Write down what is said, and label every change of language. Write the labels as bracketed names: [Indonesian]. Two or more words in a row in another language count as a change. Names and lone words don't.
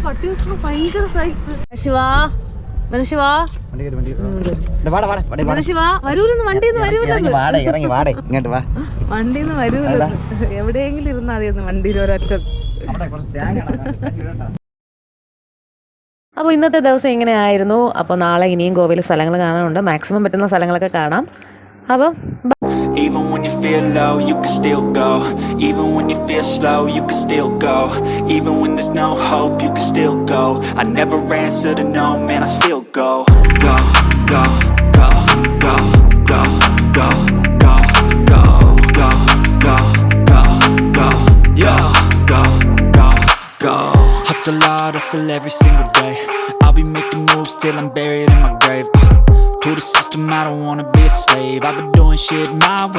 [Malayalam] വണ്ടിന്ന് വരൂല, എവിടെയെങ്കിലും ഇരുന്നാ മതിയെന്ന് വണ്ടിയിൽ ഒരൊറ്റ. അപ്പോൾ ഇന്നത്തെ ദിവസം ഇങ്ങനെ ആയിരുന്നു. അപ്പോൾ നാളെ ഇനിയും ഗോവയിൽ സ്ഥലങ്ങൾ കാണാനുണ്ട്. മാക്സിമം പറ്റുന്ന സ്ഥലങ്ങളൊക്കെ കാണാം. അപ്പം [English] even when you feel low, you can still go. Even when you feel slow, you can still go. Even when there's no hope, you can still go. I never answer to no, man, I still go. Go, go, go, go, go, go, go, go, go, go, go, go, yo, go, go. hustle every single day. I'll be making moves till I'm buried in my grave. To the system, I don't wanna be a slave. I've been doing shit my way.